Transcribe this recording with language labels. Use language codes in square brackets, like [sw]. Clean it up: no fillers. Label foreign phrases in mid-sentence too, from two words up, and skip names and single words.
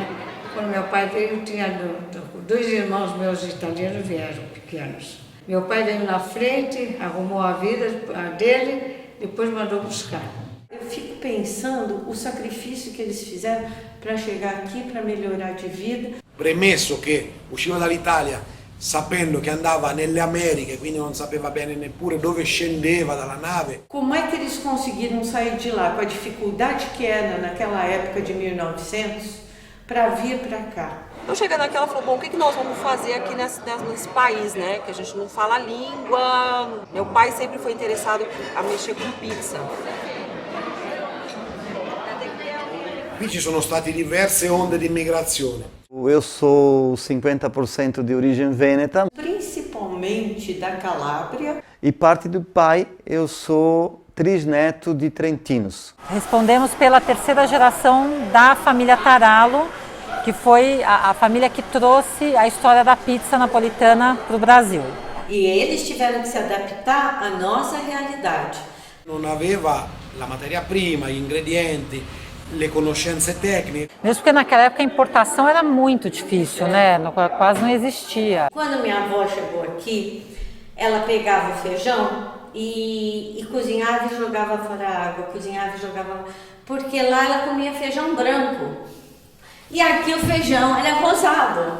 [pt] Quando meu pai veio, tinha 2 irmãos meus italianos vieram pequenos. Meu pai veio na frente, arrumou a vida dele, depois mandou buscar. Eu fico pensando o sacrifício que eles fizeram para chegar aqui, para melhorar de vida. [it] Premesso che usciva dall'Italia sapendo che andava nelle Americhe, quindi non sapeva bene neppure dove scendeva dalla nave. [pt] Como é que eles conseguiram sair de lá, com a dificuldade que era naquela época de 1900, para vir para cá? Então, chegando aqui, ela falou, bom, o que nós vamos fazer aqui nesse país, né? Que a gente não fala a língua. Meu pai sempre foi interessado a mexer com pizza. [it] Qui ci sono state diverse onde di immigrazione. [pt] Eu sou 50% de origem vêneta. Principalmente da Calábria. E parte do pai, eu sou trisneto de trentinos. Respondemos pela 3ª geração da família Tarallo, que foi a família que trouxe a história da pizza napolitana para o Brasil. E eles tiveram que se adaptar à nossa realidade. [it] Non aveva la materia prima, gli ingredienti, le conoscenze tecniche. [pt] Mesmo porque naquela época a importação era muito difícil, né? Quase não existia. Quando minha avó chegou aqui, ela pegava o feijão e cozinhava e jogava fora a água, cozinhava e jogava, porque lá ela comia feijão branco. E aqui o feijão era rosado.